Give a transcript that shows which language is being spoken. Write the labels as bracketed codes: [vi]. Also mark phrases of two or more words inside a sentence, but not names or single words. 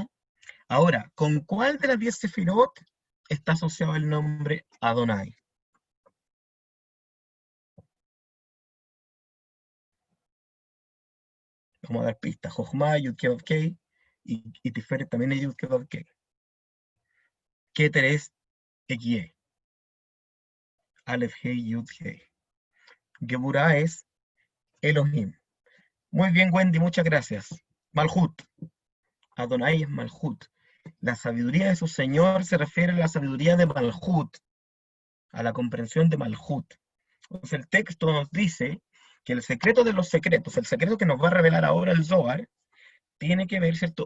[es] Ahora, ¿con cuál de las 10 sefirot está asociado el nombre Adonai? Vamos a dar pistas. Jochma, [he] יוד קי קי, [es] y Tiferet también es [he] יוד קי. [es] Keter es Ekie, [he] אלף הי יוד הי. [es] Geburah es Elohim. Muy bien, Wendy, muchas gracias. Malhut. Adonai es Malhut. La sabiduría de su Señor se refiere a la sabiduría de Malhut, a la comprensión de Malhut. Entonces el texto nos dice que el secreto de los secretos, el secreto que nos va a revelar ahora el Zohar, tiene que ver, ¿cierto?